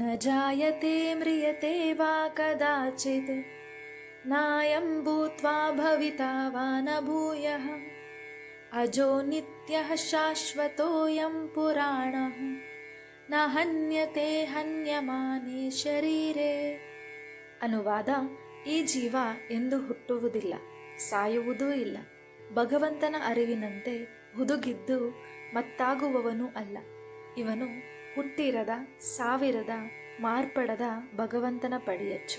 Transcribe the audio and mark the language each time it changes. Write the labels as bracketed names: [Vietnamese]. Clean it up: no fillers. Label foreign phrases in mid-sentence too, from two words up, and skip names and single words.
[Sanskrit] न जायते म्रियते वा कदाचित् नायं भूत्वा भविता वा न भूयः अजो नित्यः शाश्वतोऽयं पुराणः ನ ಹನ್ಯತೆ ಹನ್ಯಮಾನೆ ಶರೀರೇ. [Kannada] ಅನುವಾದ: ಈ ಜೀವ ಎಂದು ಹುಟ್ಟುವುದಿಲ್ಲ, ಸಾಯುವುದೂ ಇಲ್ಲ. ಭಗವಂತನ ಅರಿವಿನಂತೆ ಹುದುಗಿದ್ದು ಮತ್ತಾಗುವವನೂ ಅಲ್ಲ. ಇವನು ಹುಟ್ಟಿರದ, ಸಾವಿರದ, ಮಾರ್ಪಡದ ಭಗವಂತನ ಪಡಿಯಚ್ಚು.